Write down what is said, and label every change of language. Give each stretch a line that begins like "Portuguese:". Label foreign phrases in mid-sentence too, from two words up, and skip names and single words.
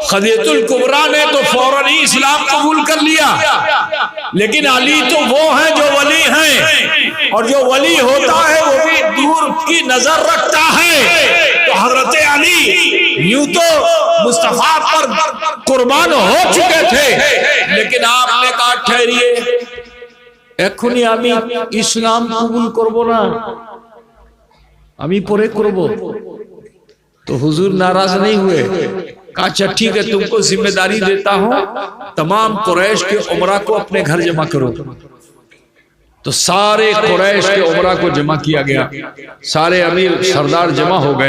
Urdu: خدیجہ الکبریٰ نے تو فوراً ہی اسلام قبول کر لیا، لیکن علی تو وہ ہیں جو ولی ہیں، اور جو ولی ہوتا ہے وہ بھی دور کی نظر رکھتا ہے۔ تو حضرت علی یوں تو مصطفیٰ پر قربان ہو چکے تھے، لیکن آپ نے کہا ٹھہریے،
Bangla: এখনই আমি ইসলাম কবুল করব না, আমি পরে করব।
Urdu: تو حضور ناراض نہیں ہوئے، کہا اچھا ٹھیک ہے، تم کو ذمہ داری دیتا ہوں، تمام قریش کے عمرہ کو اپنے گھر جمع کرو۔ تو سارے قریش کے عمرہ کو جمع کیا گیا، سارے امیر سردار جمع ہو گئے۔